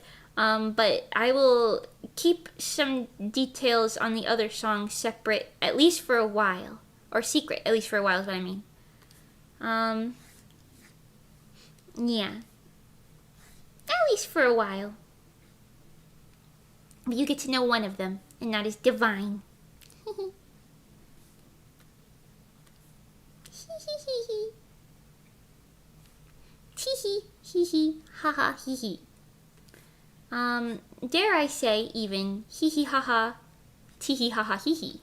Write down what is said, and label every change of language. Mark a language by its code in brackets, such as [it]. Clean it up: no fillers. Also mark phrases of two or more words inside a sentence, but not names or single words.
[en] But I will keep some details on the other songs separate, at least for a while. Or secret, at least for a while is what I mean. Yeah. At least for a while. But you get to know one of them, and that is Divine. Tee hee, ha ha, hee hee. Dare I say even hee hee ha ha, tee hee ha ha hee hee.